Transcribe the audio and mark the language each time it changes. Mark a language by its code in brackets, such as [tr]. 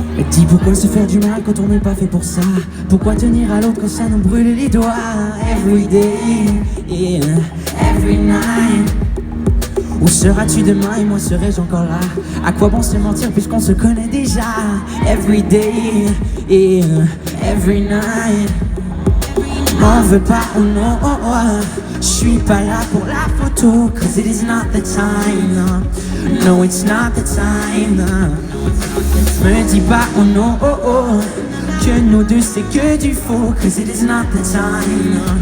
[fr] Dis pourquoi se faire du mal quand on n'est pas fait pour ça? Pourquoi tenir à l'autre quand ça nous brûle les doigts? [en] Every day, yeah, every night. [fr] Où seras-tu demain et moi serai-je encore là? À quoi bon se mentir puisqu'on se connaît déjà? [en] Every day, yeah, every night. [fr] M'en veux pas, oh non, oh oh. Je suis pas là pour la photo, [en] cause it is not the time. No, it's not the time. [fr] Me dis pas, oh non, oh oh, que nous deux c'est que du faux, [en] cause it is not the time.